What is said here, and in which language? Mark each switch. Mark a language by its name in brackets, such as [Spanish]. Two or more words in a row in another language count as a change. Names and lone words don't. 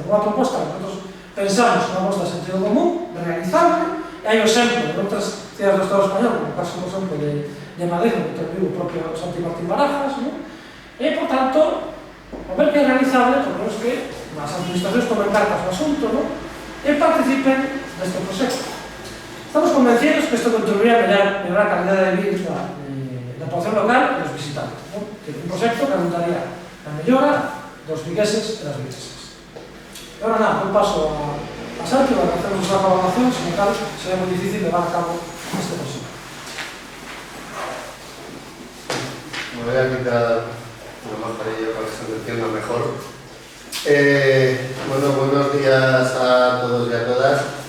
[Galician] Unha proposta que nosotros pensamos unha proposta de sentido común, de realizable, e hai o exemplo de outras cidades do Estado español, como o caso, por exemplo, de Madrid, que interviu o propio Santi Martín Barajas, e, por tanto, ao ver que é realizable, tenemos que as administracións tomen cartas no asunto, e participen neste proxecto. Estamos convencidos que isto contribuiría a mellorar a calidad de vida da población local e dos visitantes. Que un proxecto que apuntaría a mellora dos vigueses e das viguesas. [Spanish] Ahora nada, doy paso a Santi para que hacemos una colaboración, sin tal, sería muy difícil llevar a cabo este proyecto. Me voy a quitar una mascarilla para que se me entienda mejor. Bueno, buenos días a todos y a todas.